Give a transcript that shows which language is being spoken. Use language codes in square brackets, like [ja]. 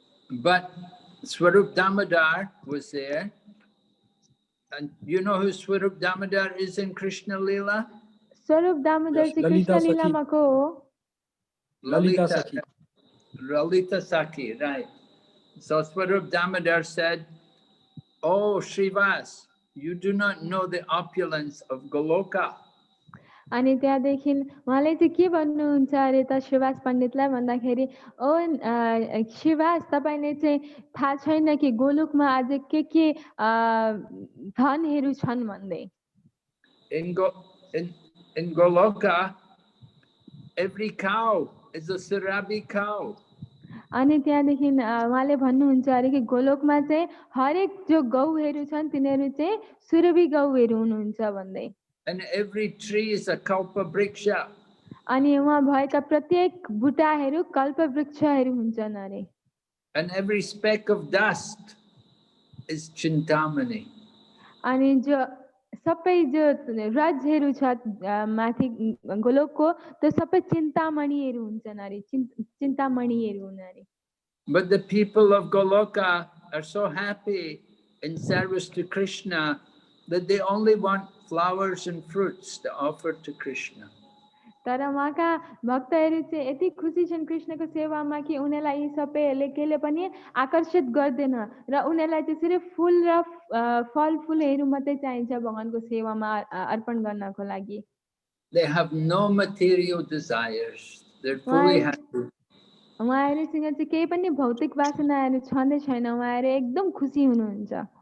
[en] But Swarup Damodar was there. And you know who Swarup Damodar is in Krishna Leela? [ne] Swarup Damodar चाहिँ कृष्ण लीलामा को हो? [en] Lalita Sakhi, right. So Swarup Damodar said, "Oh, Srivas, you do not know the opulence of Goloka." [ne] अनि त्यहाँदेखि उहाँले चाहिँ के भन्नुहुन्छ अरे त श्रीवास पण्डितलाई भन्दाखेरि ओ श्रीवास तपाईले चाहिँ थाहा छैन कि गोलोकमा आज के धनहरू छन् भन्दै. [en] In Goloka, every cow is a Surabhi cow. [ne] अनि त्यहाँदेखि उहाँले भन्नुहुन्छ अरे कि गोलोकमा चाहिँ हरेक जो गौहरू छन् तिनीहरू चाहिँ सुरभि गौहरू हुनुहुन्छ भन्दै. [en] And every tree is a kalpa vriksha. [ne] अनि वहाँ भएका प्रत्येक बुटाहरू कल्प वृक्षहरू हुन्छन् अरे. [en] And every speck of dust is Chintamani. [ne] अनि जो सबै जो रजहरू छ माथि गोलोकको त्यो सबै चिन्तामणिहरू हुन्छन् अरे, चिन्तामणिहरू हुन् अरे. [en] But the people of Goloka are so happy in service to Krishna that they only want flowers and fruits to offer to Krishna. [ne] तर उहाँका भक्तहरू चाहिँ यति खुसी छन् कृष्णको सेवामा कि उनीहरूलाई यी सबैहरूले केले पनि आकर्षित गर्दैन र उनीहरूलाई चाहिँ सिर्फ फुल र फलफुलहरू मात्रै चाहिन्छ भगवानको सेवामा अर्पण गर्नको लागि। [en] They have no material desires. They're fully happy. [ne] उहाँहरूसँग चाहिँ केही पनि भौतिक वासनाहरू छँदै छैन, उहाँहरू एकदम खुसी हुनुहुन्छ।